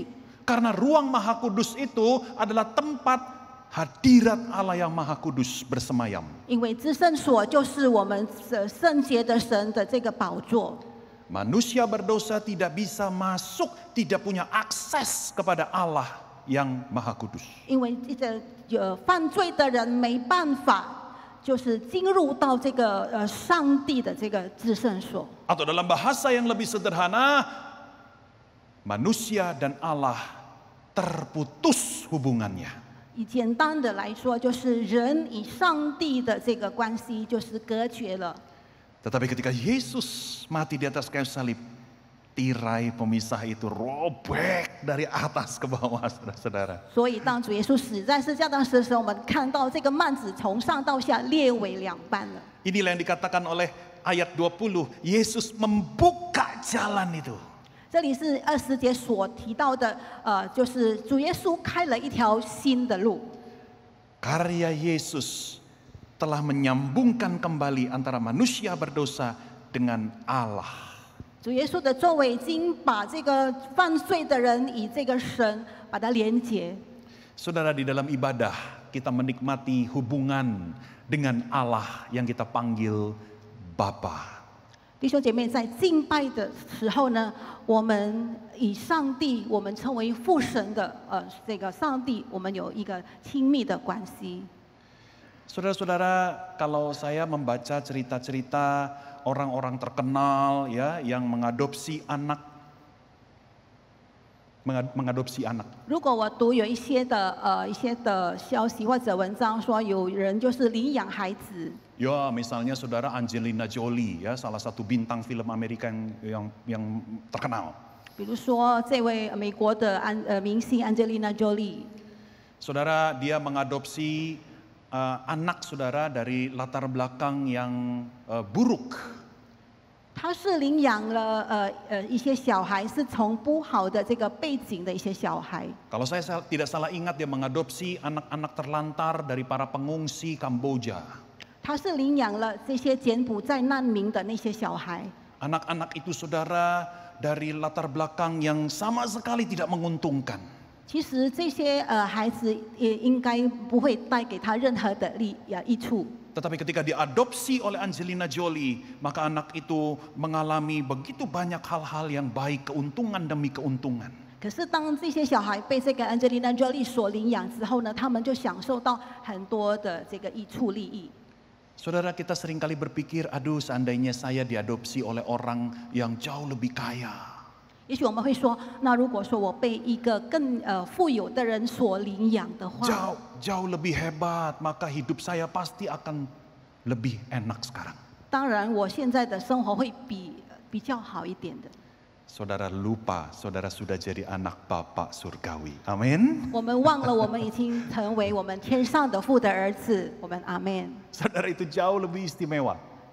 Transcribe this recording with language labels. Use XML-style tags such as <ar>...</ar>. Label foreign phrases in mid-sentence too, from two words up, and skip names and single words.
<id>Karena ruang Maha Kudus itu adalah tempat hadirat Allah yang Maha Kudus bersemayam.</id> <zh>因为至圣所就是我们圣洁的神的这个宝座。</zh> <id>Manusia berdosa tidak bisa masuk, tidak punya akses kepada Allah yang Maha Kudus.</id> <zh>因为这个犯罪的人没办法，就是进入到这个上帝的这个至圣所。</zh> <id>Atau dalam bahasa yang lebih sederhana, manusia dan Allah terputus hubungannya.</id> <zh>以简单的来说，就是人与上帝的这个关系就是隔绝了。</zh> <id>Tetapi ketika Yesus mati di atas kayu salib, tirai pemisah itu robek dari atas ke bawah, saudara-saudara.</id> <zh>所以当主耶稣死在十字架上的时候，我们看到这个幔子从上到下裂为两半了。</zh> <id>Inilah yang dikatakan oleh ayat 20, Yesus membuka jalan itu.</id> <zh>这里是20节所提到的，就是主耶稣开了一条新的路。</zh> <id>Karya Yesus telah menyambungkan kembali antara manusia berdosa dengan Allah.</id> <zh>主耶稣的作为已经把这个犯罪的人与这个神把它连结。</zh> <id>Saudara, di dalam ibadah kita menikmati hubungan dengan Allah yang kita panggil Bapa.</id> <zh>弟兄姐妹，在敬拜的时候呢，我们以上帝，我们称为父神的这个上帝，我们有一个亲密的关系。</zh> <id>Saudara-saudara, kalau saya membaca cerita-cerita orang-orang terkenal ya yang mengadopsi anak.</id> <zh>如果我读有一些的消息或者文章说有人就是领养孩子。</zh> <id>Ya, misalnya saudara Angelina Jolie ya, salah satu bintang film Amerika yang terkenal.</id> <zh>比如说这位美国的明星 Angelina Jolie。</zh> <id>Saudara, dia mengadopsi anak saudara dari latar belakang yang buruk.</id> <zh>他是领养了一些小孩，是从不好的这个背景的一些小孩。</zh> <id>Kalau saya tidak salah ingat, dia mengadopsi anak-anak terlantar dari para pengungsi Kamboja.</id> <zh>他是领养了这些柬埔寨难民的那些小孩。</zh> <id>Anak-anak itu saudara dari latar belakang yang sama sekali tidak menguntungkan.</id> <zh>其实这些孩子也应该不会带给他任何的益处。</zh> <id>Tetapi ketika diadopsi oleh Angelina Jolie, maka anak itu mengalami begitu banyak hal-hal yang baik, keuntungan demi keuntungan.</id> <zh>可是当这些小孩被这个 Angelina Jolie 所领养之后呢，他们就享受到很多的这个益处利益。</zh> <id>Saudara, kita seringkali berpikir, aduh seandainya saya diadopsi oleh orang yang jauh lebih kaya.</id> <zh>也许我们会说，那如果说我被一个更富有的人所领养的话，</zh> <id>Jauh lebih hebat, maka hidup saya pasti akan lebih enak sekarang.</id> <zh>当然我现在的生活会比较好一点的。</zh> <id>Saudara lupa, saudara sudah jadi anak Bapa surgawi. Amin.</id> <zh>我们忘了，我们已经成为我们天上的父的儿子。我们阿门。</zh> <id>Saudara itu jauh lebih istimewa.</id>